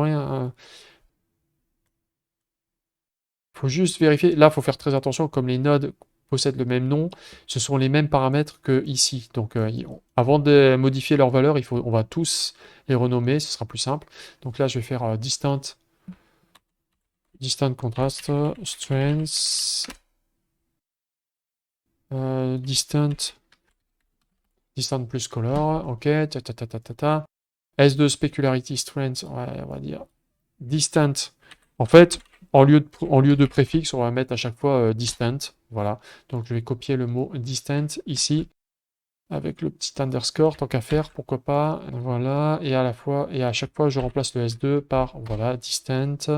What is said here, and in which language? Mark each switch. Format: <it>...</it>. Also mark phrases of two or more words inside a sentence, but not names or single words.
<fr>Ouais, faut juste vérifier. Là, il faut faire très attention, comme les nodes possèdent le même nom, ce sont les mêmes paramètres que ici. Donc, avant de modifier leur valeur, on va tous les renommer, ce sera plus simple. Donc là, je vais faire</fr> <en>distant contrast, strength, distant plus color, ok, ta ta ta ta ta ta. S2 specularity strength,</en> <fr>ouais, on va dire distant. En fait, en lieu de préfixe, on va mettre à chaque fois distant. Voilà. Donc je vais copier le mot distant ici avec le petit underscore, tant qu'à faire, pourquoi pas. Voilà. Et à chaque fois, je remplace le S2 par voilà, distant.</fr>